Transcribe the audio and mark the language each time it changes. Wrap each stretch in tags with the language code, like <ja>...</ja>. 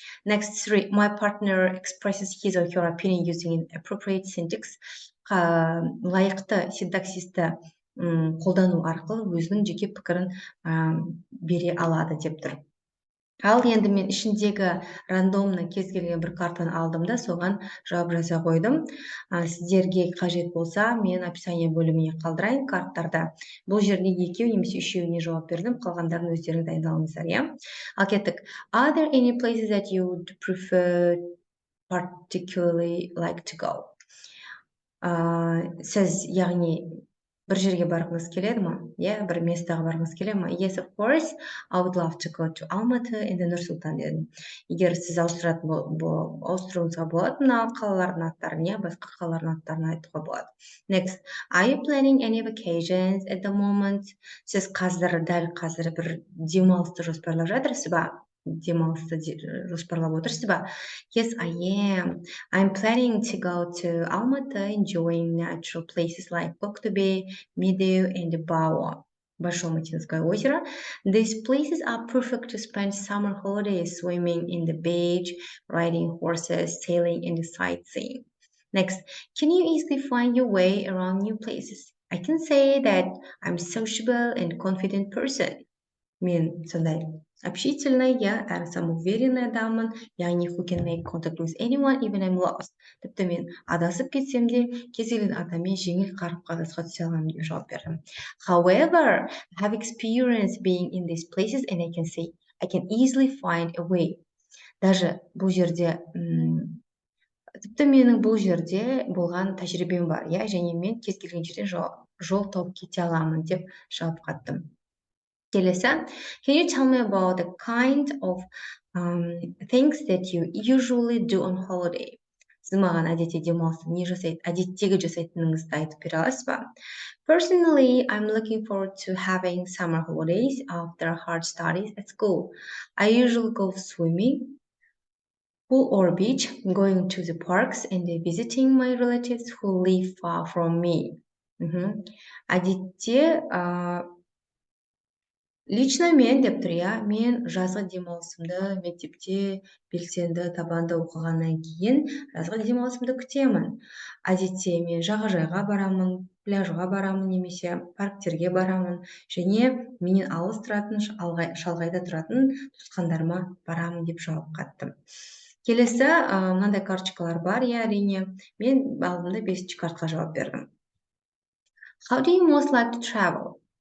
<en>Next 3. My partner expresses his or her opinion using an appropriate syntax.</en> <kk>Лайықты синтаксисті қолдану арқылы өзінің жеке пікірін бере алады деп тұр. Ал енді мен ішіндегі рандомны кез келген бір картаны алдым да соған жауап жаза қойдым. Сіздерге қажет болса, мен описание бөліміне қалдырайын карттарда. Бұл жерде 2 немесе 3-еуіне жауап бердім, қалғандарын өздеріңіз дайындалыңыздар, иә? Ал кеттік.</kk> <en>Are there any places that you would prefer particularly like to go?</en> <kk>Сіз, яғни, бір жерге барғыңыз келеді ма? Бір местаға барғыңыз келеді ма?</kk> <en>Yes, of course. I would love to go to Almaty and Нұр-Сұлтан</en> <kk>дедім. Егер сіз ауыстыруыңызға болады, мына қалалардың аттарын, басқа қалалардың аттарын айтуға болады.</kk> <en>Next, are you planning any vacations at the moment?</en> <kk>Сіз дәл қазір бір демалысты жоспарлап жатырсыз ба? Демалысты жоспарлап отырсыз ба?</kk> <en>Yes, I am. I'm planning to go to Almaty, enjoying natural places like Koktube, Медеу and Бауа, Большое-Матинское озеро. These places are perfect to spend summer holidays, swimming in the beach, riding horses, sailing and sightseeing. Next, can you easily find your way around new places? I can say that I'm a sociable and confident person.</en> <kk>Мен сондай общительный, я әрі самоуверенный адаммын, яғни</kk> <en>who can make contact with anyone, even I'm lost.</en> <kk>Тіпті мен адасып кетсем де, кез келген адаммен жеңіл қарым-қатынасқа түсе аламын деп жауап бердім.</kk> <en>However, I have experience being in these places and I can say I can easily find a way.</en> <kk>Даже бұл жерде, тіпті менің бұл жерде болған тәжірибем бар, я, және мен кез келген жерден жол тауып кете аламын деп жауап қаттым.</kk> <en>Келесі, can you tell me about the kind of things that you usually do on holiday?</en> <kk>Сіз маған әдетте демалыста әдеттегі жасайтыныңызды айтып бере аласыз ба?</kk> <en>Personally, I'm looking forward to having summer holidays after hard studies at school. I usually go swimming Pool or beach, going to the parks and visiting my relatives who live far from me.</en> <kk>Әдетте, лично мен деп тұр, иә, мен жазғы демалысымды мектепте белсенді табанды оқығаннан кейін жазғы демалысымды күтемін. Әдетте мен жағажайға барамын, пляжға барамын немесе парктерге барамын және менен алыс тұратын, шалғайда тұратын туысқандарыма барамын деп жауап қаттым. Келесі мынандай карточкалар бар, иә, әрине. Мен алдымда 5-ші картқа жауап бердім.</kk> <en>How do you most like to travel?</en>